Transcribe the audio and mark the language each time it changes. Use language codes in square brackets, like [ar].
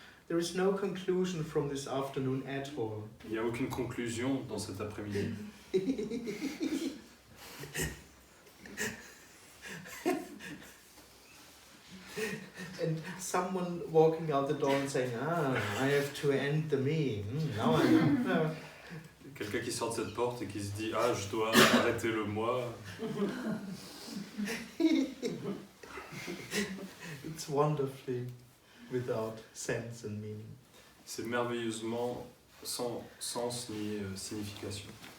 [en] There is no conclusion from this afternoon at all. [fr] Il n'y a aucune conclusion dans cet après-midi. [en] And someone walking out the door and saying, I have to end the me. Now I know. [fr] Quelqu'un qui sort de cette porte et qui se dit ah je dois arrêter le moi. [en] It's wonderfully without sense and meaning. [fr] C'est merveilleusement sans sens ni signification.